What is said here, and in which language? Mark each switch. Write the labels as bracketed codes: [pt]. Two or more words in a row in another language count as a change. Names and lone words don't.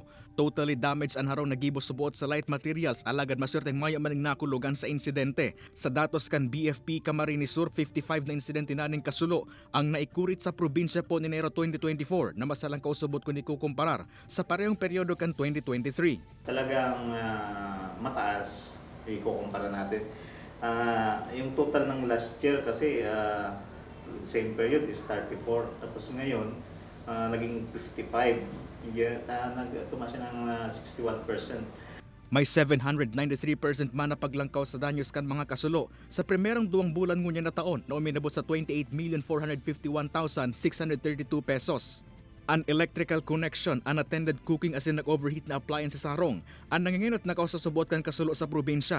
[en] Totally damaged [bik] ang harong nagibos subuot sa [en] light materials, [bik] alagad maswerteng maya maning nakulugan sa insidente. Sa datos kan BFP Camarines Sur, 55 na insidente naning kasulo ang naikurit sa probinsya po ni Enero 2024 na masalang kausubot kung ikukumparar sa parehong peryodo kan 2023. [tl] Talagang mataas, ikukumpara natin. Yung total ng [en] last year [tl] kasi [en] same period [tl] is 34, tapos ngayon naging 55. Tumaas ng 61%. [bik] May 793% man na paglangkaw sa danyos kan mga kasulo sa primerong 2 bulan ngunya na taon na uminabot sa 28,451,632 pesos. An [en] electrical connection, unattended cooking [bik] asin nag-overheat na appliance sa sarong, ang nanginginot na kausasubot kan kasulo sa probinsya.